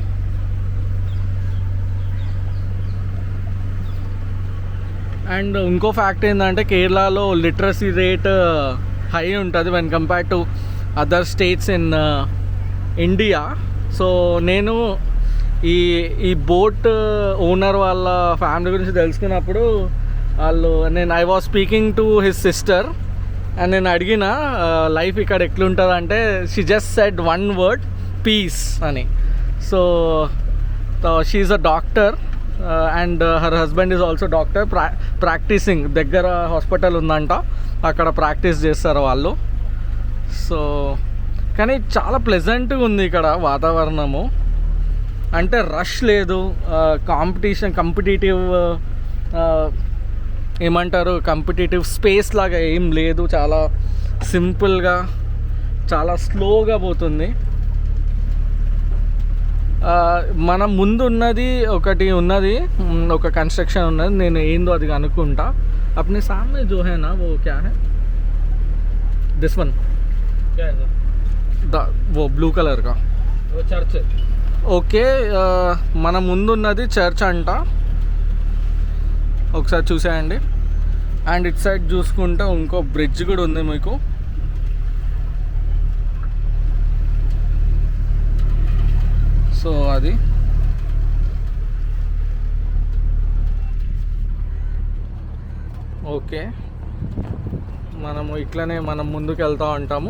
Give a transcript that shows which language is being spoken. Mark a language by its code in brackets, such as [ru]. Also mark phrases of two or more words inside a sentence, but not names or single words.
[en] అండ్ [te] ఇంకో ఫ్యాక్ట్ ఏంటంటే కేరళలో [en] literacy rate high ఉంటుంది when compare to other states in India. [te] సో నేను ఈ [en] boat owner [te] వాళ్ళ ఫ్యామిలీ గురించి తెలుసుకున్నప్పుడు [en] I was speaking to his sister and [te] నేను అడిగిన లైఫ్ ఇక్కడ ఎట్లుంటుంది అంటే [en] she just said one word, peace [te] అని. [en] So she's a doctor and her husband is also doctor. [te] ప్రాక్టీసింగ్ దగ్గర హాస్పిటల్ ఉందంట, అక్కడ ప్రాక్టీస్ చేస్తారు వాళ్ళు. సో కానీ చాలా ప్లెజెంట్గా ఉంది ఇక్కడ వాతావరణము. అంటే రష్ లేదు, కాంపిటేటివ్ ఏమంటారు, [en] competitive space [te] లాగా ఏం లేదు. చాలా సింపుల్గా, చాలా స్లోగా పోతుంది. మన ముందు ఉన్నది ఒకటి ఉన్నది, ఒక కన్స్ట్రక్షన్ ఉన్నది. నేను ఏందో అది అనుకుంటా. [hi] अपने सामने जो है ना वो क्या है, [en] this one [hi] क्या है वो [en] blue colour [hi] का वो चर्च. [te] ఓకే, మన ముందున్నది చర్చ్ అంట, ఒకసారి చూసేయండి. [en] and it side [te] చూసుకుంటే ఇంకో బ్రిడ్జ్ కూడా ఉంది మీకు. సో అది ఓకే, మనము ఇట్లనే మనం ముందుకు వెళ్తూ ఉంటాము.